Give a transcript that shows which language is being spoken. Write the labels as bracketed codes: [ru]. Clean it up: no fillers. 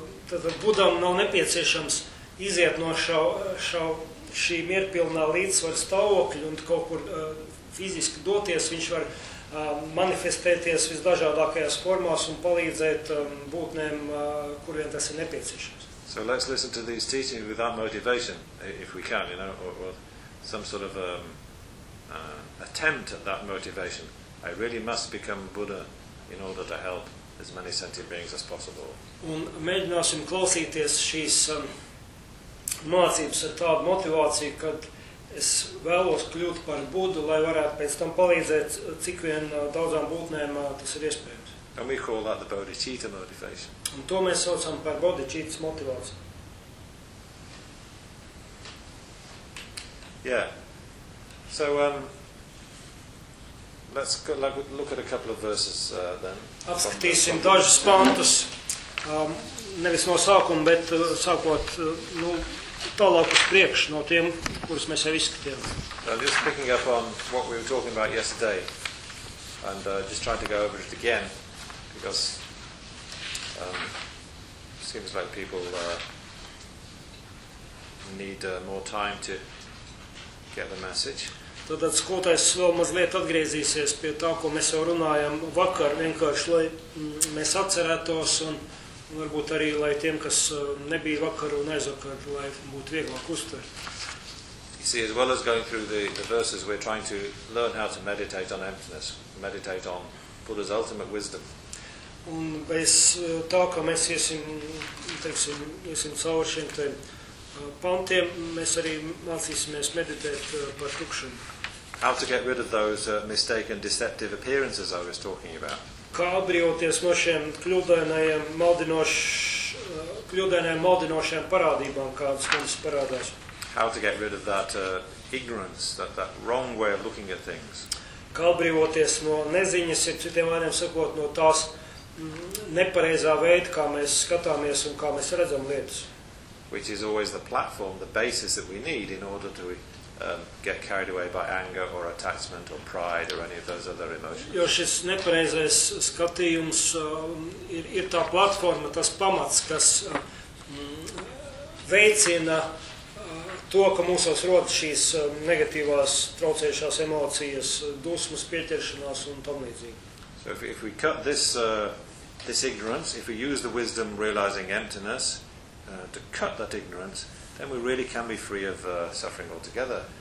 [lv] Tad Buddham nav nepieciešams iziet no šī mierpilnā līdzsvara stāvokļa un kaut kur fiziski doties, viņš var manifestēties visdažādākajās formās un palīdzēt būtnēm, kuriem tas ir nepieciešams. [en] So let's listen to these teachings with that motivation, if we can, you know, or some sort of attempt at that motivation. I really must become Buddha in order to help as many sentient beings as possible. [lv] Un mēģināsim klausīties šīs mācības ar tādu motivāciju, kad es vēlos kļūt par Budu, lai varētu pēc tam palīdzēt cik vien daudzām būtnēm tas ir iespējams. [en] And we call that the bodhicitta motivation. [lv] Un to mēs saucam par bodhicitas motivāciju. [en] Yeah. So let's look at a couple of verses then. [lv] Apskatīsim dažus pantus. Nevis no sākuma, bet sākot nu tālāk uz priekšu no tiem, kurus mēs jau izskatījām. [en] Just picking up on what we were talking about yesterday and just trying to go over it again because it seems like people need more time to get the message. [lv] Tātad skotais vēl mazliet atgriezīsies pie tā, ko mēs jau runājam vakar, vienkārši, lai mēs atcerētos un varbūt arī, lai tiem, kas nebija vakar un aizvakar, lai būtu vieglāk uztvert. [en] You see, as well as going through the verses, we're trying to learn how to meditate on emptiness, meditate on Buddha's ultimate wisdom. [lv] Un bez tā, ka mēs iesim, teiksim, iesim cauri šiem tiem pantiem, mēs arī mācīsimies meditēt par tukšanu. [en] How to get rid of those mistaken deceptive appearances I was talking about. [lv] Kā atbrīvoties no šiem kļūdainajiem maldinošiem parādībām, kādas mums parādās. [en] How to get rid of that ignorance, that wrong way of looking at things. [lv] Kā atbrīvoties no neziņas, ir citiem vārdiem sakot, no tās nepareizā veida, kā mēs skatāmies un kā mēs redzam lietas. [en] Which is always the platform, the basis that we need in order to get carried away by anger or attachment or pride or any of those other emotions. [lv] Jo šis nepareizais skatījums ir tā platforma, tas pamats, kas veicina to, ka mūsos rodas šīs negatīvās traucējušās emocijas, dusmas, pieķeršanās un tomlīdzīgi. [en] So if we cut this this ignorance, if we use the wisdom realizing emptiness to cut that ignorance, then we really can be free of suffering altogether.